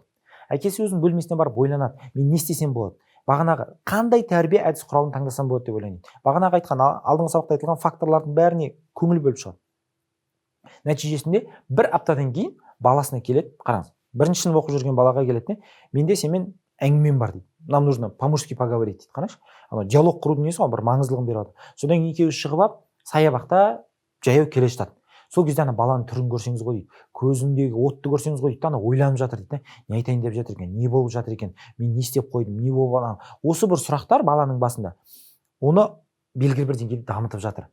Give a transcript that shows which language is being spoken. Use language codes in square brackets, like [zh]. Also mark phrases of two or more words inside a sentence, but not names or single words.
[kk] Әкесі өзінің бөлмесіне барып ойланады, мен не істесем болады? Бағанағы қандай тәрбие әдіс құралын таңдасам болады деп ойланады. Бағанағы айтқан алдыңғы сабақта айтылған факторлардың бәріне көңіл бөліп шығады. Нәтижесінде бір аптадан кейін баласына келеді, қараңыз. Бірінші сынып оқып жүрген балаға келеді, менде сенімен әңгімем бар дейді. [ru] Нам нужно по-мужски поговорить дейді. [kk] Қарашы, диалог құрудың несі ғой, бір маңыздылығын береді. Содан екеуі шығып алып, саябақта жаяу келе жатады. Сол кезде баланың түрін көрсеңіз ғой дейді, көзіндегі отты көрсеңіз ғой дейді, ойланып жатыр дейді, не айтайын деп жатыр екен, не болып жатыр екен, мен не істеп қойдым, не болып. Осы бір сұрақтар баланың басында оны белгілі бір деңгейде дамытып жатыр.